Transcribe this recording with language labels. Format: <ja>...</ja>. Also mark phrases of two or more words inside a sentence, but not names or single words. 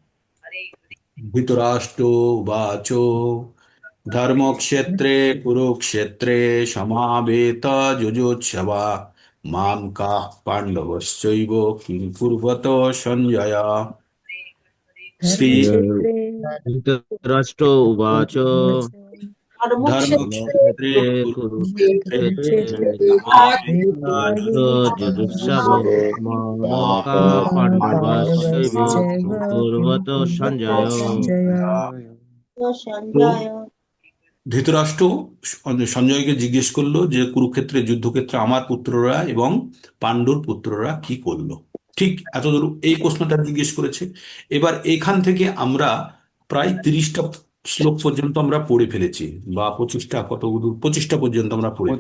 <sa>ধৃতরাষ্ট্র উবাচ, ধর্মক্ষেত্রে কুরুক্ষেত্রে সমাবেত যুযুৎসবা মাম কাঃ পাণ্ডবশ্চৈব কিং কুর্বত সঞ্জয়। শ্রী धर्मक्षेत्रे धृतराष्ट्र उवाच धर्मक्षेत्रे ধর্মক্ষেত্রে धर्मक्षेत्रे কুরুক্ষেত্রে कुरुक्षेत्रे সমাবেত यजुर्षवो যুযুৎসবা मामका पाण्डवश्चैव किं कुर्वत सञ्जय।</sa> <bn>তো ধৃতরাষ্ট্র সঞ্জয়কে জিজ্ঞেস করলো যে কুরুক্ষেত্রের যুদ্ধক্ষেত্রে আমার পুত্ররা এবং পাণ্ডুর পুত্ররা কি করলো। ঠিক এতদূর এই প্রশ্নটা জিজ্ঞেস করেছে। এবার এখান থেকে আমরা প্রায় 30টা শ্লোক পর্যন্ত আমরা পড়ে ফেলেছি, বা 25টা, কত দূর, 25টা পর্যন্ত আমরা পড়ে</bn>